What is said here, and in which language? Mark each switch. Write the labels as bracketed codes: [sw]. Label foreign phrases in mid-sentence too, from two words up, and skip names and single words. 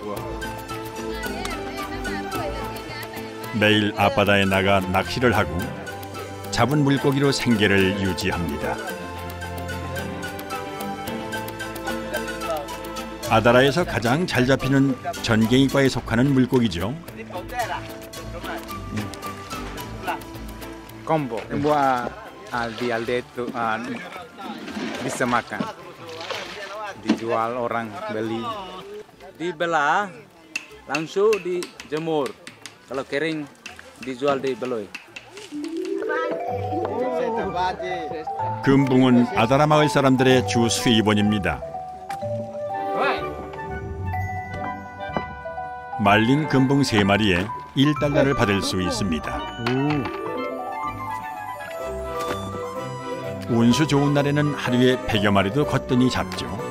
[ko] 매일 앞바다에 나가 낚시를 하고 잡은 물고기로 생계를 유지합니다. 아다라에서 가장 잘 잡히는 전갱이과에 속하는 물고기죠. [id] Combo buat di alde itu bisa makan, dijual orang beli, dibelah langsung dijemur, kalau kering dijual di Beloy. [ko] 금붕은 아다라 마을 사람들의 주 수입원입니다. 말린 금붕 3마리에 1달러를 받을 수 있습니다. 운수 좋은 날에는 하루에 100여 마리도 거뜬히 잡죠.